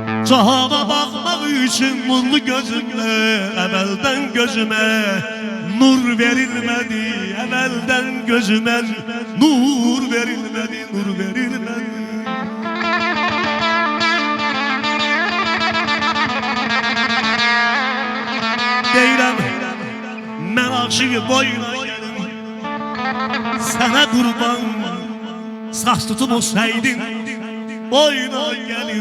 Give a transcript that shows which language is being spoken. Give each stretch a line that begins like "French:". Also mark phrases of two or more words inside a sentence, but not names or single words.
Turkish: Cahana bakmak için nurlu gözümle evvelden gözüme nur verilmedi. Evvelden gözüme nur verilmedi, nur verilmedi.
Azerbaijani: Deyirəm, mən aşığı boyuna gəlim, sənə qurban, saç tutup olsaydın, boyuna gəlim.